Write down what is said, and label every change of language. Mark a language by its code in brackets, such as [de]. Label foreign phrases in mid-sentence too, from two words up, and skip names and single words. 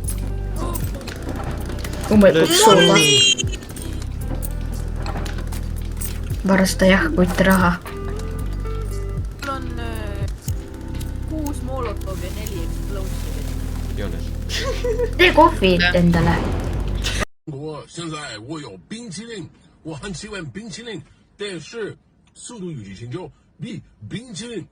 [et] suva . varasta jah , kutt raha . mul on 6 Molotovi ja 4 Explosive'i . Joonas . tee kohvi endale . [zh] 现在我有冰淇淋，我很喜欢冰淇淋，但是《速度与激情》就比冰淇淋